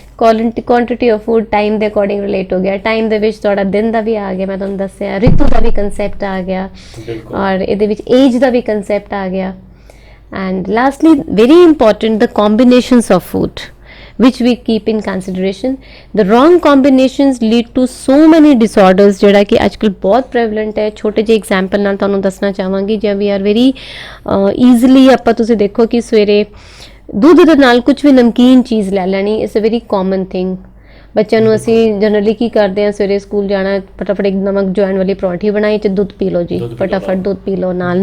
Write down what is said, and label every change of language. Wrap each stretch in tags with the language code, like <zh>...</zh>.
<pa>quantity of food time ਦੇ according relate ਹੋ ਗਿਆ। ਟਾਈਮ ਦੇ ਵਿੱਚ ਤੁਹਾਡਾ ਦਿਨ ਦਾ ਵੀ ਆ ਗਿਆ, ਮੈਂ ਤੁਹਾਨੂੰ ਦੱਸਿਆ, ਰਿਤੂ ਦਾ ਵੀ ਕੰਸੈਪਟ ਆ ਗਿਆ, ਔਰ ਇਹਦੇ ਵਿੱਚ ਏਜ ਦਾ ਵੀ ਕੰਸੈਪਟ ਆ ਗਿਆ।</pa> <en>And lastly very important the combinations of food. which we keep in consideration. The wrong combinations lead to so many disorders</en> <pa>ਜਿਹੜਾ ਕਿ ਅੱਜਕੱਲ ਬਹੁਤ prevalent ਹੈ। ਛੋਟੇ ਜਿਹੇ ਐਗਜ਼ਾਮਪਲ ਨਾਲ ਤੁਹਾਨੂੰ ਦੱਸਣਾ ਚਾਹਾਂਗੀ, ਜੇ ਵੀ ਆਰ ਵੈਰੀ ਈਜ਼ੀਲੀ ਆਪਾਂ ਤੁਸੀਂ ਦੇਖੋ ਕਿ ਸਵੇਰੇ ਦੁੱਧ ਦੇ ਨਾਲ ਕੁਝ ਵੀ ਨਮਕੀਨ ਚੀਜ਼ ਲੈ ਲੈਣੀ</pa> <en>It's a very common thing.</en> <pa>ਬੱਚਿਆਂ ਨੂੰ ਅਸੀਂ ਜਨਰਲੀ ਕੀ ਕਰਦੇ ਹਾਂ, ਸਵੇਰੇ ਸਕੂਲ ਜਾਣਾ ਫਟਾਫਟ ਇੱਕ ਨਮਕ ਜਵੈਣ ਵਾਲੀ ਪਰੌਂਠੀ ਬਣਾਈ ਤੇ ਦੁੱਧ ਪੀ ਲਓ ਜੀ, ਫਟਾਫਟ ਦੁੱਧ ਪੀ ਲਓ ਨਾਲ।</pa>